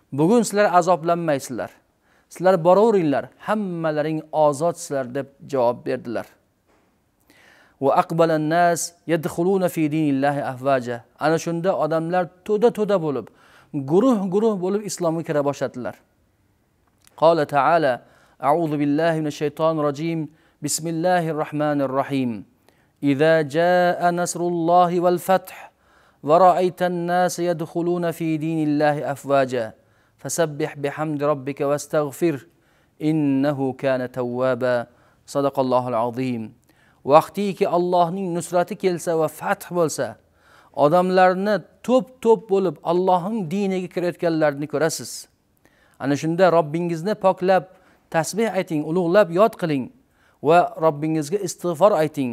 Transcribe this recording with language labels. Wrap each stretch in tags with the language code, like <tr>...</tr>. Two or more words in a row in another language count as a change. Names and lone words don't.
<uz>Bugun sizlar azoblanmaysizlar. Sizlar boraveringlar, hammalaring ozod sizlar deb javob berdilar.</uz> <ar>وأقبلن الناس يدخلون في دين الله أفواجا.</ar> <uz>Ana shunda odamlar to'da bo'lib, guruh bo'lib islomga kira boshladilar.</uz> <ar>قال تعالى: أعوذ بالله من الشيطان الرجيم. بسم الله الرحمن الرحيم. إذا جاء نصر الله والفتح ورأيت الناس يدخلون في دين الله أفواجا فسبح بحمد ربك واستغفر إنه كان توابا. صدق الله العظيم.</ar> <uz>Vaqtiki Allohning nusrati kelsa va fath bo'lsa, odamlarni to'p bo'lib Allohning diniga kirayotganlarni ko'rasiz. Ana shunda Robbingizni poklab, tasbih ayting, ulug'lab yod qiling va Robbingizga istig'for ayting.</uz>